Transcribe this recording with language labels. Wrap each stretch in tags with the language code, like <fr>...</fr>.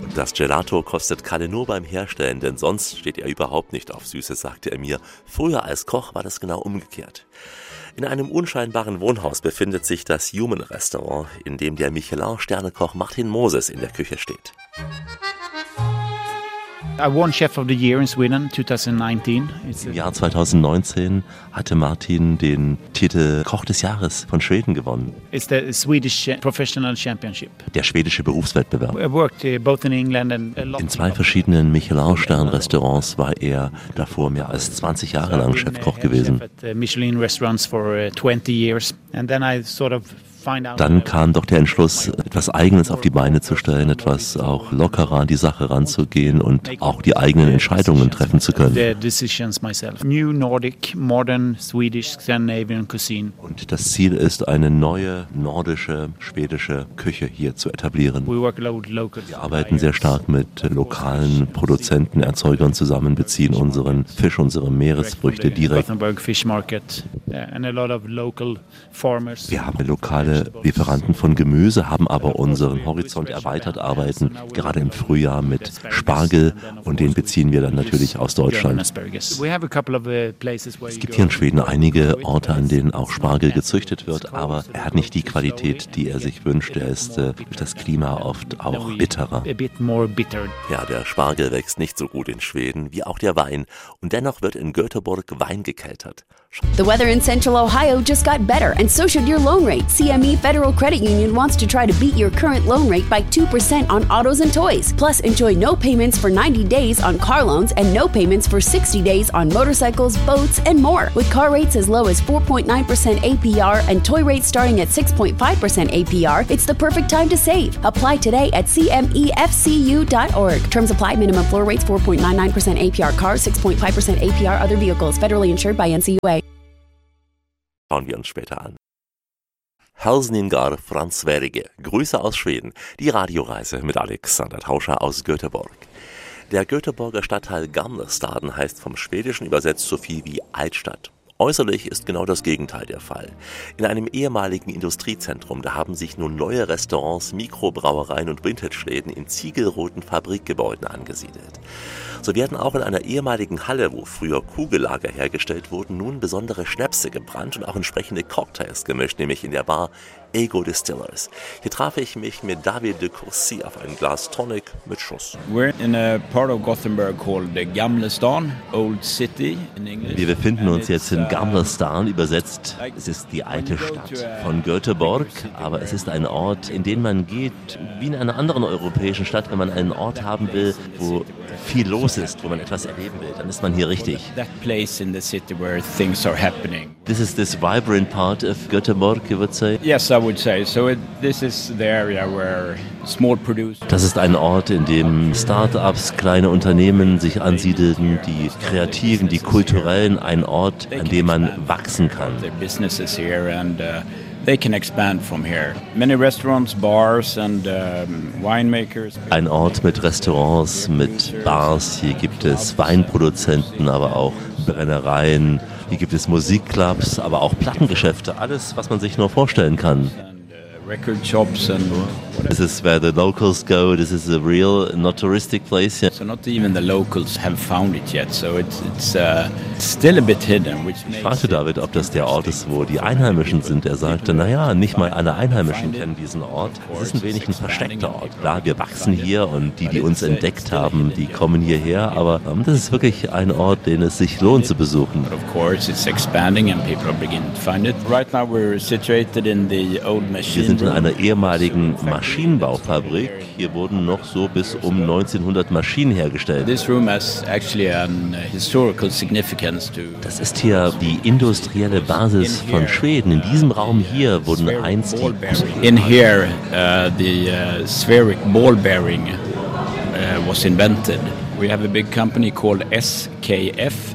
<de>Das Gelato kostet Kalle nur beim Herstellen, denn sonst steht er überhaupt nicht auf Süßes, sagte er mir. Früher als Koch war das genau umgekehrt. In einem unscheinbaren Wohnhaus befindet sich das Human Restaurant, in dem der Michelin-Sternekoch Martin Moses in der Küche steht.</de> <en>I won Chef of the Year in Sweden 2019.</en> <de>Im Jahr 2019 hatte Martin den Titel Koch des Jahres von Schweden gewonnen.</de> <en>It's the Swedish Professional Championship.</en> <de>Der schwedische Berufswettbewerb.</de> <en>I worked both in England and a lot.</en> <de>In zwei verschiedenen Michelin-Stern-Restaurants war er davor mehr als 20 Jahre lang Chefkoch gewesen.</de> <en>Michelin restaurants for 20 years and then I sort of.</en> <de>Dann kam doch der Entschluss, etwas Eigenes auf die Beine zu stellen, etwas auch lockerer an die Sache ranzugehen und auch die eigenen Entscheidungen treffen zu können.</de> <en>New Nordic, modern Swedish, Scandinavian cuisine.</en> <de>Und das Ziel ist, eine neue nordische, schwedische Küche hier zu etablieren. Wir arbeiten sehr stark mit lokalen Produzenten, Erzeugern zusammen, beziehen unseren Fisch, unsere Meeresfrüchte direkt. Wir haben lokale Lieferanten von Gemüse, haben aber unseren Horizont erweitert, arbeiten gerade im Frühjahr mit Spargel und den beziehen wir dann natürlich aus Deutschland. Es gibt hier in Schweden einige Orte, an denen auch Spargel gezüchtet wird, aber er hat nicht die Qualität, die er sich wünscht. Er ist durch das Klima oft auch bitterer. Ja, der Spargel wächst nicht so gut in Schweden, wie auch der Wein. Und dennoch wird in Göteborg Wein gekeltert.</de> <en>The weather in Central Ohio just got better, and so should your loan rate. CME Federal Credit Union wants to try to beat your current loan rate by 2% on autos and toys. Plus, enjoy no payments for 90 days on car loans and no payments for 60 days on motorcycles, boats, and more. With car rates as low as 4.9% APR and toy rates starting at 6.5% APR, it's the perfect time to save. Apply today at cmefcu.org. Terms apply. Minimum floor rates 4.99% APR car, 6.5% APR other vehicles. Federally insured by NCUA.</en> <de>Schauen wir uns später an.</de> <sv>Hälsningar från Sverige.</sv> <de>Grüße aus Schweden. Die Radioreise mit Alexander Tauscher aus Göteborg. Der Göteborger Stadtteil Gamla Staden heißt vom Schwedischen übersetzt so viel wie Altstadt. Äußerlich ist genau das Gegenteil der Fall. In einem ehemaligen Industriezentrum, da haben sich nun neue Restaurants, Mikrobrauereien und Vintage-Läden in ziegelroten Fabrikgebäuden angesiedelt. So werden auch in einer ehemaligen Halle, wo früher Kugellager hergestellt wurden, nun besondere Schnäpse gebrannt und auch entsprechende Cocktails gemischt, nämlich in der Bar Ego Distillers. Hier traf ich mich mit David de Courcy auf ein Glas Tonic mit Schuss.</de> <en>We're in a part of Gothenburg called the Gamla Stan, Old City in English.</en> <de>Wir befinden uns jetzt in Gamla Stan, übersetzt, es ist die alte Stadt von Göteborg, aber es ist ein Ort, in den man geht, wie in einer anderen europäischen Stadt, wenn man einen Ort haben will, wo viel los ist, wo man etwas erleben will, dann ist man hier richtig.</de> <en>That place in the city where things are happening. This is this vibrant part of Göteborg, you would say? Yes, I would say. So this is the area where small producers.</en> <de>Das ist ein Ort, in dem Start-ups, kleine Unternehmen sich ansiedeln, die Kreativen, die Kulturellen, ein Ort, an dem man wachsen kann.</de> <en>Their businesses here and they can expand from here. Many restaurants, bars and winemakers.</en> <de>Ein Ort mit Restaurants, mit Bars. Hier gibt es Weinproduzenten, aber auch Brennereien. Hier gibt es Musikclubs, aber auch Plattengeschäfte. Alles, was man sich nur vorstellen kann.</de> <en>Record shops and. This is where the locals go. This is a real, not touristic place. Yeah. So not even the locals have found it yet. So it's still a bit hidden.</en> <de>Ich fragte David, ob das der Ort ist, wo die Einheimischen sind. Er sagte, naja, nicht mal alle Einheimischen kennen diesen Ort. Es ist ein wenig ein versteckter Ort. Klar, wir wachsen hier und die, die uns entdeckt haben, die kommen hierher. Aber das ist wirklich ein Ort, den es sich lohnt zu besuchen.</de> <en>But of course, it's expanding and people begin to find it. Right now we're situated in the old machine.</en> <de>Wir sind in einer ehemaligen Maschine. Maschinenbaufabrik. Hier wurden noch so bis um 1900 Maschinen hergestellt. Das ist hier die industrielle Basis von Schweden. In diesem Raum hier wurden einst</de> <en>die spheric ball bearing was invented. We have a big company called SKF.</en>